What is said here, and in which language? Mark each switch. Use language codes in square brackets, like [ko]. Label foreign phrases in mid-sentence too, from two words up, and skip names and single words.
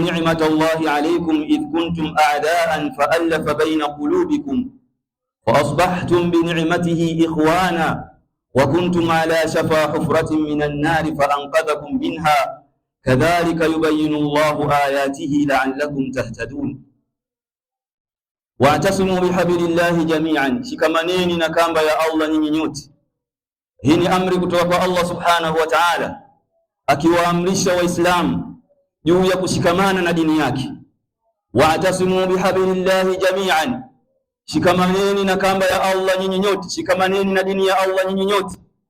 [ar] نعمة الله عليكم إذ كنتم أعداء فألف بين قلوبكم فأصبحتم بنعمته إخوانا وكنتم على شفا حفرة من النار فأنقذكم منها كذلك يبين الله آياته لعلكم تهتدون واعتصموا بحبل الله جميعا [sw] shikamaneni na kamba ya Allah nyinyi nyote. Hii ni amri kutoka kwa Allah [ar] سبحانه وتعالى [sw] akiwaamrisha waislamu juu ya kushikamana na dini yake. [ar] واعتصموا بحبل الله جميعا, [sw] shikamaneni na kamba ya Allah nyinyi nyote, shikamaneni na dini ya Allah nyinyi nyote.